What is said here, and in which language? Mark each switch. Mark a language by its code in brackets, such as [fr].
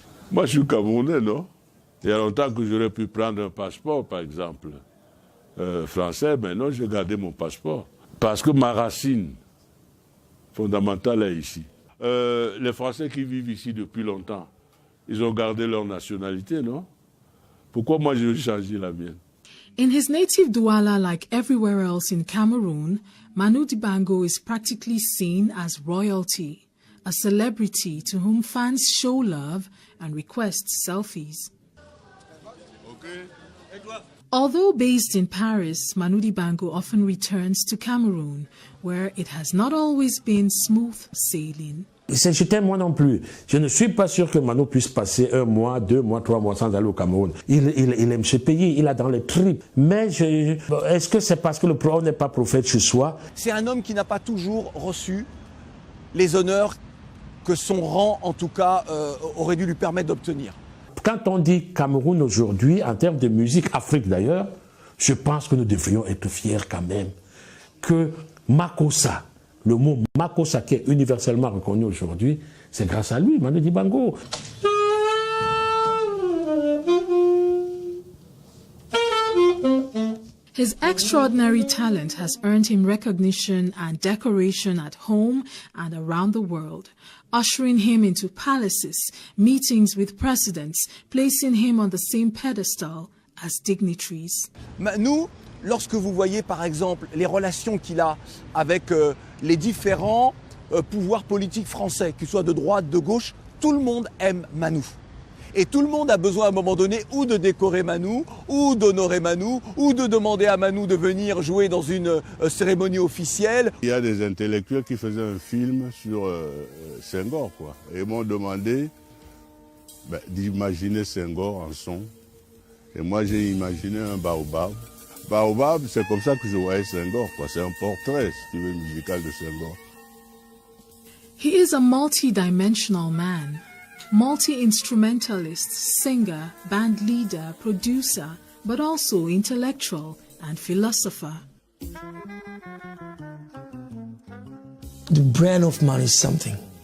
[fr] Moi, je suis Camerounais, non? Il y a longtemps que j'aurais pu prendre un passeport, par exemple, français, mais non, j'ai gardé mon passeport. Parce que ma racine fondamentale est ici. Les Français qui vivent ici depuis longtemps, ils ont gardé leur nationalité, non? Pourquoi moi, je vais changer la mienne? [en] In his native Douala, like everywhere else in Cameroon, Manu Dibango is practically seen as royalty, a celebrity to whom fans show love and request selfies. Although based in Paris, Manu Dibango often returns to Cameroon, where it has not always been smooth sailing. [fr] Je t'aime moi non plus. Je ne suis pas sûr que Manu puisse passer 1 mois, 2 mois, 3 mois sans aller au Cameroun. Il aime ce pays, il a dans les tripes. Mais est-ce que c'est parce que le prophète n'est pas prophète chez soi? C'est un homme qui n'a pas toujours reçu les honneurs que son rang, en tout cas, aurait dû lui permettre d'obtenir. Quand on dit Cameroun aujourd'hui, en termes de musique, Afrique d'ailleurs, je pense que nous devrions être fiers quand même que Makossa, le mot Makossa qui est universellement reconnu aujourd'hui, C'est grâce à lui, Manu Dibango. [en] His extraordinary talent has earned him recognition and decoration at home and around the world, ushering him into palaces, meetings with presidents, placing him on the same pedestal as dignitaries. [fr] Manu, lorsque vous voyez par exemple les relations qu'il a avec les différents pouvoirs politiques français, qu'ils soient de droite, de gauche, tout le monde aime Manu. Et tout le monde a besoin à un moment donné ou de décorer Manu, ou d'honorer Manu, ou de demander à Manu de venir jouer dans une cérémonie officielle. Il y a des intellectuels qui faisaient un film sur Senghor, quoi. Et ils m'ont demandé d'imaginer Senghor en son. Et moi, j'ai imaginé un baobab. Baobab, c'est comme ça que je voyais Senghor, quoi. C'est un portrait, si tu veux, musical de Senghor. [en] He is a multi-dimensional man. Multi-instrumentalist, singer, band leader, producer, but also intellectual and philosopher. The brand of Manu is something.